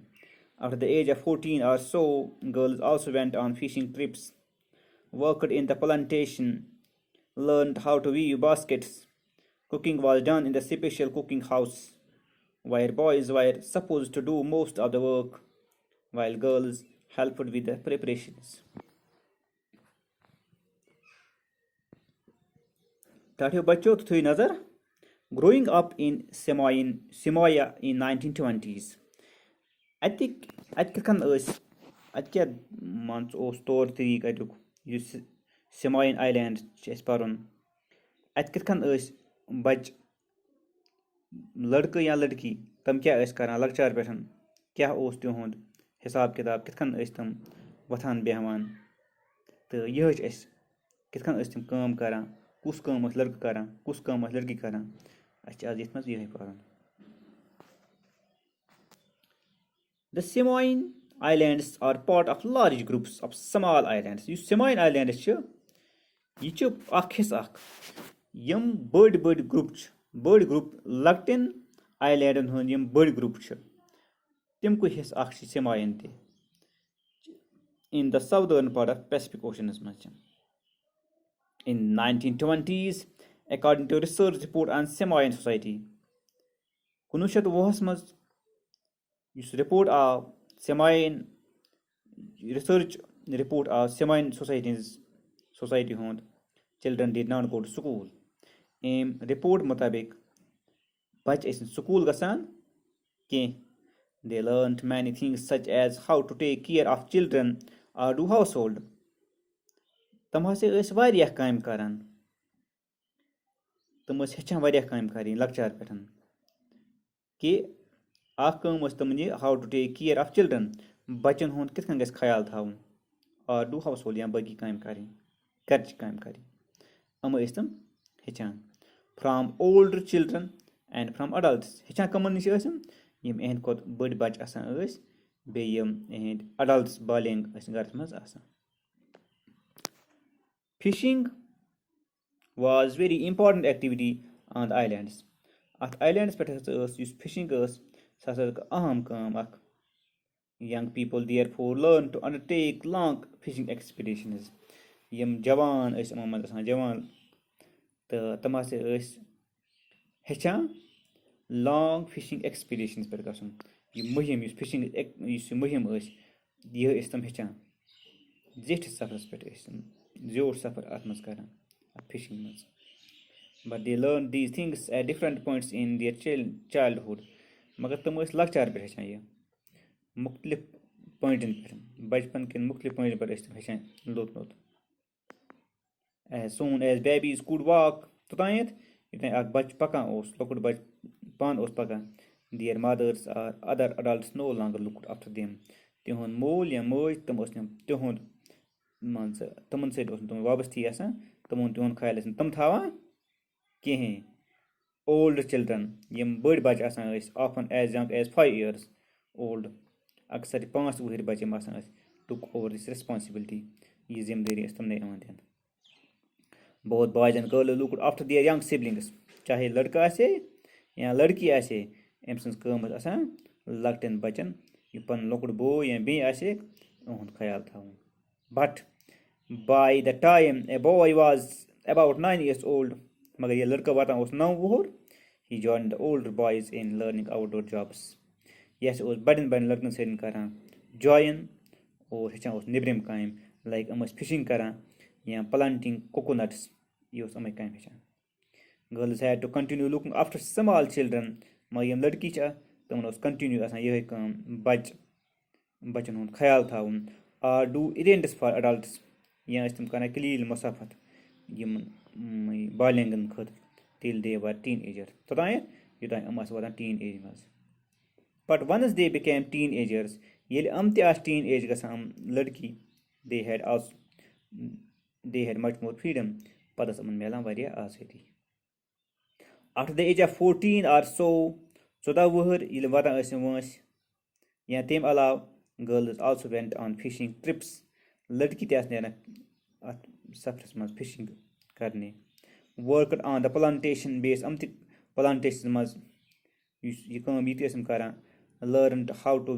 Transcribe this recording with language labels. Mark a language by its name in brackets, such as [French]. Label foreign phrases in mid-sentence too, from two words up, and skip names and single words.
[English] After the age of 14 or so, girls also went on fishing trips, worked in the plantation, learned how to weave baskets. Cooking was done in the special cooking house, where boys were supposed to do most of the work, while girls helped with the preparations. Tatio बच्चों तो थी नजर growing up in Samoa in 1920s. [Kashmiri] اتہِ کِتھ کیٛاہ مان ژٕ اوس طور طریٖقہٕ اَتیُک یُس سِماین آیلینڈ چھِ اَسہِ پَرُن اَتہِ کِتھ کٔنۍ ٲسۍ بَچہِ لٔڑکہٕ یا لٔڑکی تِم کیٛاہ ٲسۍ کَران لۄکچار پٮ۪ٹھ کیٛاہ اوس تِہُنٛد حِساب کِتاب کِتھ کٔنۍ ٲسۍ تِم وۄتھان بیٚہوان تہٕ یہِ ہیٚچھ اَسہِ کِتھ کٔنۍ ٲسۍ تِم کٲم کَران کُس کٲم ٲسۍ لٔڑکہٕ کَران کُس کٲم ٲسۍ لٔڑکی کَران اَسہِ چھِ آز یَتھ منٛز یِہوٚے پَرُن. [English] The Samoan Islands are part of large groups of small islands. [Kashmiri] یُس Samoan Islands چھِ یہِ چھِ اکھ حِصہٕ اکھ یِم بٔڑۍ گرُپ چھِ بٔڑۍ گرُپ لۄکٹٮ۪ن آیلینڈن ہُنٛد یِم بٔڑۍ گرُپ چھِ تِمکُے حِصہٕ اکھ چھِ Samoan تہِ [English] in the southern part of Pacific Ocean's منٛز [Kashmiri] چھِ. [English] In 1920s, according to research report on Samoan society, [Kashmiri] 1920 منٛز یُس رِپورٹ آو Samoan research report آو Samoan society ہُنٛد [English] children did not go to school. [Kashmiri] أمۍ رِپورٹ مُطٲبِق بَچہِ ٲسۍ نہٕ سکوٗل گژھان کینٛہہ. [English] They learned many things such as how to take care of children or do household. [Kashmiri] تِم ہسا ٲسۍ واریاہ کامہِ کران تِم ٲسۍ ہیٚچھان واریاہ کامہِ کَرٕنۍ لۄکچار پٮ۪ٹھ کہِ اکھ کٲم ٲس تِمن یہِ [English] how to take care of children [Kashmiri] بَچن ہُنٛد کِتھ کٔنۍ گژھِ خیال تھاوُن [English] or do household [Kashmiri] یا باقٕے کامہِ کَرٕنۍ گرِچہِ کامہِ کَرٕنۍ یِم ٲسۍ تِم ہیٚچھان [English] from older children and from adults. [Kashmiri] ہیٚچھان کٕمن نِش ٲسۍ یِم یِہنٛدِ کھۄتہٕ بٔڑۍ بَچہِ آسان ٲسۍ بیٚیہِ یِم یِہنٛدۍ اڈلٹس بالینگ ٲسۍ گرس منٛز آسان. [English] Fishing was very important activity on the islands. [Kashmiri] اَتھ islands پٮ۪ٹھ ہسا ٲس یُس fishing ٲس سۄ ہسا ٲس اہم کٲم اکھ. [English] Young people therefore learn to undertake long fishing expeditions. [Kashmiri] یِم جوان ٲسۍ یِمن منٛز آسان جوان تہٕ تِم ہسا ٲسۍ ہیٚچھان [English] long fishing expeditions [Kashmiri] پٮ۪ٹھ گژھُن. یہِ مُہِم یُس فِشِنگ یُس یہِ مُہِم ٲسۍ یہِ ٲسۍ تِم ہیٚچھان زیٖٹھِس سفرس پٮ۪ٹھ ٲسۍ تِم زیوٗٹھ سفر اَتھ منٛز کران اَتھ فِشِنگ منٛز. [English] But they learned these things at different points in their childhood. [Kashmiri] مگر تِم ٲسۍ لۄکچار پٮ۪ٹھ ہیٚچھان یہِ مُختلِف پویِنٛٹَن پٮ۪ٹھ بَچپَن کٮ۪ن مُختلِف پویِنٛٹَن پٮ۪ٹھ ٲسۍ تِم ہیٚچھان لوٚت لوٚت [English] as soon as babies could walk [Kashmiri] توٚتانٮ۪تھ یوٚتانۍ اَکھ بَچہٕ پَکان اوس لۄکُٹ بَچہٕ پانہٕ اوس پَکان [English] their mothers or other adults no longer looked after them [Kashmiri] تِہُنٛد مول یا مٲج تِم ٲسۍ نہٕ تِہُنٛد مان ژٕ تِمَن سۭتۍ اوس نہٕ تِمَن وابستی آسان تِمَن تِہُنٛد خیال ٲسۍ نہٕ تِم تھاوان کِہیٖنۍ [English] old children [Kashmiri] یِم بٔڑۍ بَچہٕ آسان ٲسۍ [English] often as young as 5 years old [Kashmiri] اَکثر 5 وُہٕرۍ بَچہٕ یِم آسان ٲسۍ [English] took over this responsibility [Kashmiri] یہِ ذِمہٕ دٲری ٲس تِمنٕے یِوان دِنہٕ [English] both boys and girls looked after their young [Kashmiri] سِبلِنٛگٕس چاہے لٔڑکہٕ آسہِ ہے یا لٔڑکی آسہِ ہے أمۍ سٕنٛز کٲم ٲس آسان لۄکٹٮ۪ن بَچَن یہِ پَنُن لۄکُٹ بوے یا بیٚنہِ آسہِ ہے یِہُنٛد خیال تھاوُن [English] but by the time a boy was about 9 years old [Kashmiri] مگر ییٚلہِ لٔڑکہٕ واتان اوس 9 وُہُر [English] he joined the older boys in learning outdoor jobs [Kashmiri] یہِ ہَسا اوس بَڑٮ۪ن بَڑٮ۪ن لٔڑکَن سۭتۍ کَران جویِن اور ہیٚچھان اوس نیٚبرِم کامہِ لایک یِم ٲسۍ فِشِنٛگ کَران یا [English] planting coconuts [Kashmiri] یہِ اوس یِمَے کامہِ ہیٚچھان [English] girls had to continue looking after small children [Kashmiri] مگر یِم لٔڑکی چھِ تِمَن اوس کَنٹِنیوٗ آسان یِہوٚے کٲم بَچَن ہُنٛد خیال تھاوُن [English] or do errands for adults [Kashmiri] یا ٲسۍ تِم کَران کلیٖل مُسافت یِمَن بالینٛگَن خٲطرٕ تیٚلہِ [English] they were teenager [Kashmiri] توٚتانٮ۪تھ یوٚتانۍ یِم آسہٕ واتان [English] teen age [Kashmiri] منٛز [English] but once they became teenagers [Kashmiri] ییٚلہِ یِم تہِ آسہٕ [English] teen age [Kashmiri] گژھان یِم لٔڑکی دے [English] had much more freedom [Kashmiri] پَتہٕ ٲس یِمَن میلان واریاہ آزٲدی [English] after the age of 14 or so [Kashmiri] 14 وُہٕرۍ ییٚلہِ واتان ٲسۍ یِم وٲنٛسہِ یا تمہِ علاوٕ [English] girls also went on fishing trips [Kashmiri] لٔڑکی تہِ آسہٕ نیران اَتھ سفرَس منٛز فِشِنٛگ کَرنہِ [English] worked on the plantation [Kashmiri] بیٚیہِ ٲسۍ یِم تہِ پٕلانٹیشَن منٛز یُس یہِ کٲم یہِ تہِ ٲسۍ یِم کَران [English] learn how to